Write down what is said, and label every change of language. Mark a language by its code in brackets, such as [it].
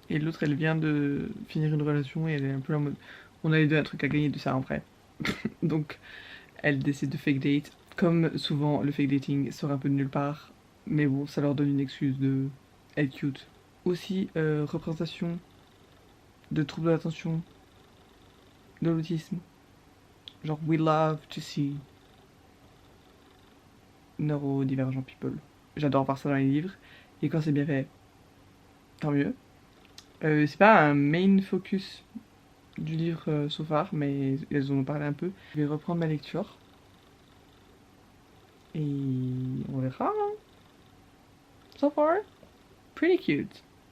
[fr] Et l'autre, elle vient de finir une relation et elle est un peu là en mode on a les deux un truc à gagner de ça en vrai. Donc elle décide de fake date. Comme souvent, le fake dating sort un peu de nulle part. Mais bon, ça leur donne une excuse de être cute. Aussi, représentation de troubles de l'attention, de l'autisme. Genre, [en] we love to see neurodivergent people. [fr] J'adore voir ça dans les livres. Et quand c'est bien fait, tant mieux. C'est pas un main focus du livre [en] so far, [fr] mais elles en ont parlé un peu. Je vais reprendre ma lecture. Et on verra. Hein. [en] So far, pretty cute.